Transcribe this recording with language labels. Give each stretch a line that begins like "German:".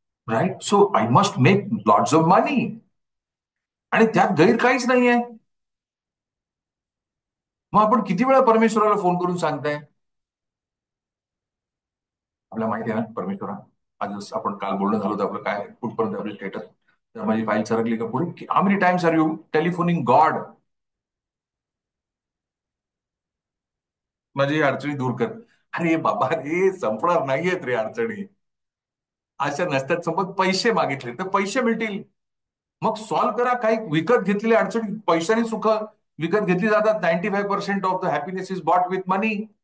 English: Right. So I must make lots of money.
Marathi: आणि त्यात गैर काहीच नाहीये. मग आपण किती वेळा परमेश्वराला फोन करून सांगताय? आपल्याला माहिती आहे ना परमेश्वरा, आज आपण काल बोलणं झालं होतं आपलं काय कुठपर्यंत आपलं स्टेटस. तर माझी फाईल सरकली का पुढे?
English: How many times are you telephoning God?
Marathi: माझी अडचणी दूर कर. अरे बाबा रे, संपणार नाहीयेत रे अडचणी. अशा नसतात संपत. पैसे मागितले तर पैसे मिळतील. मग सॉल्व्ह करा. काही विकत घेतलेल्या अडचणी पैशाने सुख विकत घेतली जातात.
English: 95% of the happiness is bought with money.